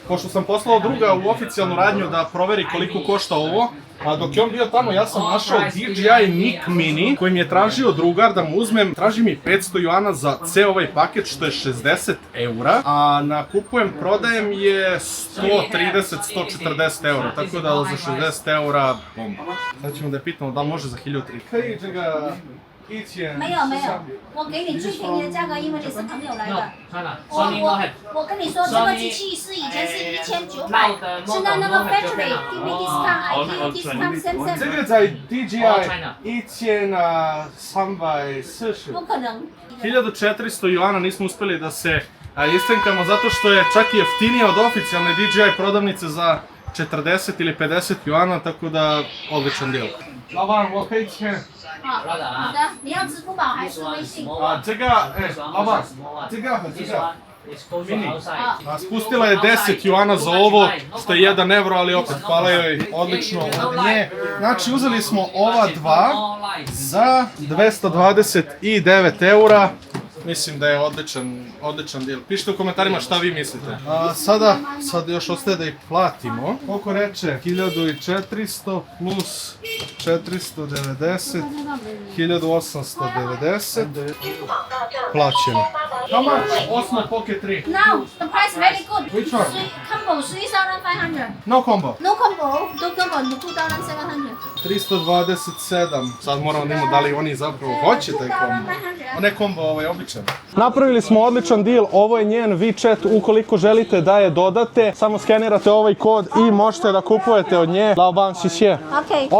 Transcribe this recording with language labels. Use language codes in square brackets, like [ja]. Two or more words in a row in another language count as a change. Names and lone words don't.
[sr] Pošto sam poslao druga u oficijalnu radnju da proveri koliko košta ovo, a dok je on bio tamo, ja sam našao DJI Mic Mini koji mi je tražio drugar da mu uzmem, traži mi 500 juana za ceo ovaj paket što je 60 eura, a na kupujem prodajem je 130-140 eura, tako da za 60 eura bomba. Sad ćemo da je pitamo da li može za 1300. Kaj će ga... [zh] 没有没有，我给你最便宜的价格，因为你是朋友来的。我跟你说，这个机器是以前是1900，现在那个 [en] factory give me discount， I give you discount [zh] 这 7%。个在 DJI 1340. 不可能。 [sr] 1400 juana nismo uspeli da se istenkamo zato što je čak i jeftinije od oficijalne DJI prodavnice za 40 ili 50 juana, tako da odličan deal. [zh] 老板，我可以签。好的，你要支付宝还是微信？这个，老板，这个和这个。Mini. [sr] Spustila je 10 juana za ovo, što je 1 evro, ali opet hvala joj odlično od nje. Znači uzeli smo ova dva za 229 eura. Mislim da je odličan deal. Pišite u komentarima šta vi mislite. Sad još ostaje da ih platimo. Koliko reče? 1400 plus 490, 1890. Plaćeno. [en] How much? Osmo Pocket 3. No, the price very good. Which one? Combo 3,500. No combo. No combo, 2,700. 327. [sr] Sad moramo da imamo da li oni zapravo hoće taj kombo. Ne kombo, ovo je običan. Napravili smo odličan deal, ovo je njen WeChat, ukoliko želite da je dodate, samo skenirate ovaj kod i možete da kupujete od nje. [zh] 老板，谢谢. [en] Okay.